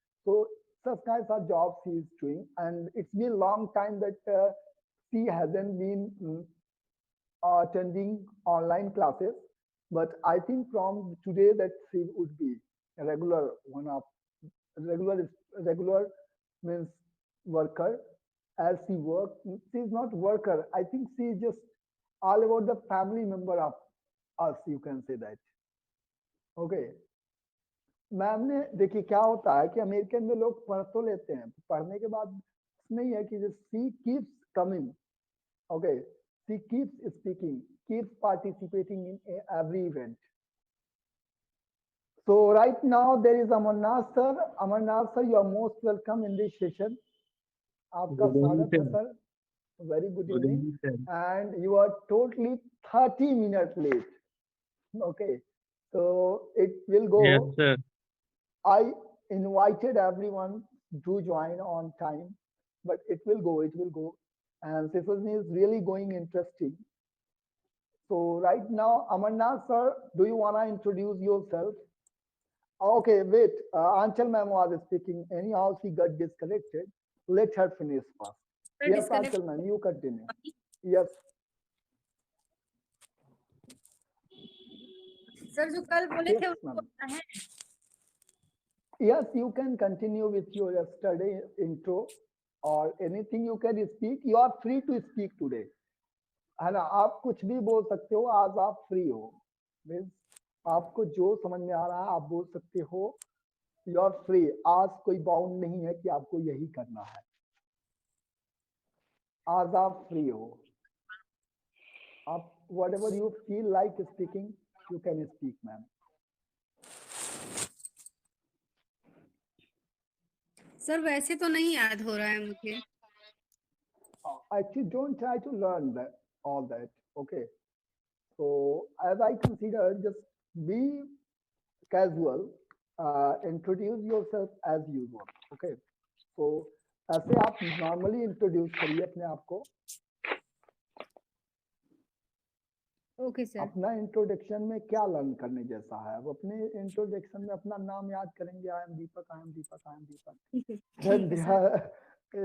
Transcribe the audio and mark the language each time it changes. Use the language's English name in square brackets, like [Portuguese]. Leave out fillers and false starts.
[English] So such kinds of jobs she is doing, and it's been long time that she hasn't been attending online classes, but I think from today that she would be a regular one of regular means worker. As she work, she is not worker. I think she is just all about the family member of us. You can say that. Okay. [Hindi] Ma'am ने देखिए क्या होता है कि American में लोग पढ़ तो लेते हैं, पढ़ने के बाद नहीं है कि [English] She keeps coming, okay, she keeps speaking, keeps participating in every event. So right now there is Amarnath sir. Amarnath sir, you are most welcome in this session. [Hindi] आपका स्वागत है sir. [English] Very good evening. And you are totally 30 minutes late. Okay. So it will go. Yes, sir. I invited everyone to join on time, but it will go. It will go. And Symphony is really going interesting. So right now, Amarnath sir, do you want to introduce yourself? Okay, wait. Anchal ma'am was speaking. Anyhow, she got disconnected. Let her finish first. Yes, Anchal ma'am, you continue. Yes. [Hindi] Sir जो कल बोले थे [English] Yes, [Hindi] उसको [English] ma'am. [Hindi] बोलना है. [English] Yes, you can continue with your yesterday intro or anything you can speak. You are free to speak today. [Hindi] है ना, आप कुछ भी बोल सकते हो, आज आप फ्री हो. मीन्स आपको जो समझ में आ रहा है आप बोल सकते हो. [English] You are free. [Hindi] आज कोई बाउंड नहीं है कि आपको यही करना है. आज आप फ्री हो. [English] आप whatever you feel like speaking, you can speak, ma'am. [Hindi] Sir वैसे तो नहीं याद हो रहा है मुझे. [English] Actually, don't try to learn that all that. Okay. So as I consider, just be casual. Introduce yourself as usual. Okay. So [Hindi] ऐसे आप [English] normally introduce [Hindi] करिए अपने आप को. Okay sir. अपना इंट्रोडक्शन में क्या लर्न करने जैसा है, अब अपने इंट्रोडक्शन में अपना नाम याद करेंगे. [English] I am Deepak, I am Deepak, I am Deepak. [Hindi] ठीक है, ठीक है सर.